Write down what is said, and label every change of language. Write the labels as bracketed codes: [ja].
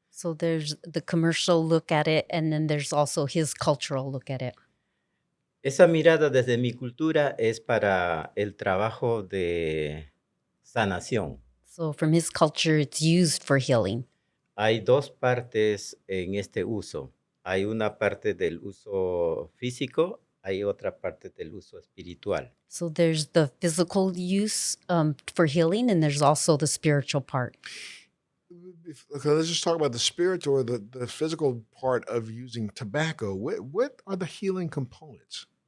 [en] So there's the commercial look at it, and then there's also his cultural look at it. [es] Esa mirada desde mi cultura es para el trabajo de sanación. [en] So from his culture, it's used for healing. [es] Hay dos partes en este uso. Hay una parte del uso físico, hay otra parte del uso espiritual. [en] So there's the physical use for healing, and there's also the spiritual part. Okay, let's just talk about the spiritual or the physical part of using tobacco. What are the healing components?